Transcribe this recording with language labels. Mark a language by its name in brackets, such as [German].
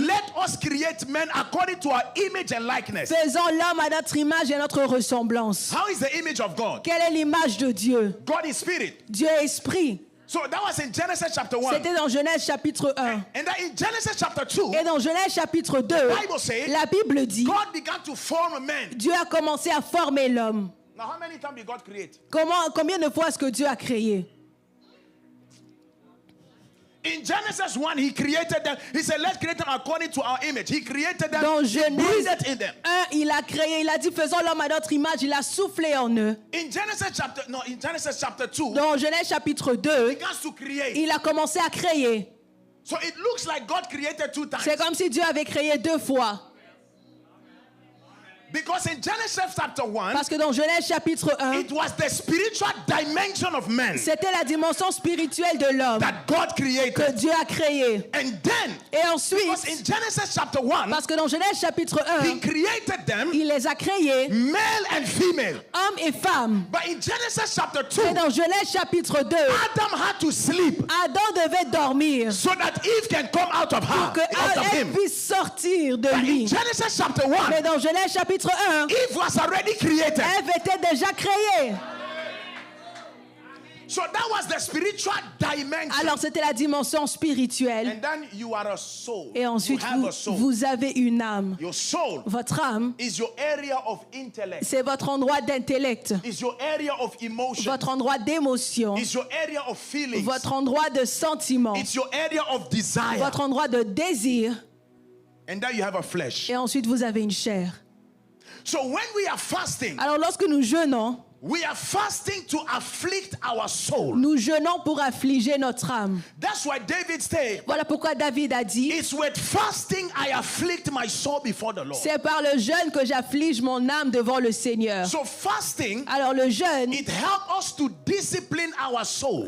[English] let us create men according to our image and likeness. [French] faisons l'homme à notre image et à notre ressemblance. [English] How is the image of God? [French] Quelle est l'image de Dieu? [English] God is spirit. [French] Dieu est esprit. [English] So that was in Genesis chapter 1. [French] C'était dans Genèse chapitre 1. [English] And then in Genesis chapter 2, [French] Et dans Genèse chapitre 2, [English] Bible says, [French] la Bible dit, [English] God began to form man. [French] Dieu a commencé à former l'homme. [English] Now, how many times did God create? [French] Combien de fois est-ce que Dieu a créé? [English] In Genesis 1, he created them. He said, let's create them according to our image. He created them. [French] Dans [English] He [French] Genèse [English] breathed in them. [French] 1, il a créé, il a dit, faisons l'homme à notre image, il a soufflé en eux. [English] In Genesis chapter 2, [French] Dans Genèse chapitre 2, [English] he begins to create. [French] il a commencé à créer. [English] So it looks like God created 2 times. [French] C'est comme si Dieu avait créé 2 fois. [English] Because in Genesis chapter 1, [French] Parce que dans Genèse chapitre 1, [English] it was the spiritual dimension of man [French] c'était la dimension spirituelle de l'homme [English] that God created. [French] que Dieu a créé. [English] And then, [French] Et ensuite, [English] because in Genesis chapter 1, [French] parce que dans Genèse chapitre [English] he 1, created them, [French] il les a créés, [English] male and female. [French] hommes et femmes. [English] But in Genesis chapter 2, [French] Et dans Genèse chapitre 2, [English] Adam had to sleep [French] Adam devait dormir [English] so that Eve can come out of her, [French] pour que [English] out of [French] elle [English] him. [French] puisse sortir de [English] But in [French] lui. [English] Genesis chapter 1, [French] Mais dans Genèse chapitre 1, [English] Eve was already created. [French] Ève était déjà créée. [English] So that was the spiritual dimension. [French] Alors c'était la dimension spirituelle. [English] And then you are a soul. [French] Et ensuite, [English] you have a soul. [French] vous avez une âme. [English] Your soul [French] Votre âme, [English] is your area of intellect. [French] c'est votre endroit d'intellect, [English] Is your area of emotion. [French] votre endroit d'émotion, [English] Is your area of feelings. [French] votre endroit de sentiment, [English] It's your area of desire. [French] votre endroit de désir. [English] And then you have a flesh. [French] Et ensuite, vous avez une chair. [English] So when we are fasting, [French] Alors lorsque nous jeûnons, [English] we are fasting to afflict our soul. [French] nous jeûnons pour affliger notre âme. [English] That's why David said, [French] Voilà pourquoi David a dit, [English] it's with fasting I afflict my soul before the Lord. [French] c'est par le jeûne que j'afflige mon âme devant le Seigneur. [English] So fasting, [French] Alors le jeûne [English] it helps us to discipline our soul,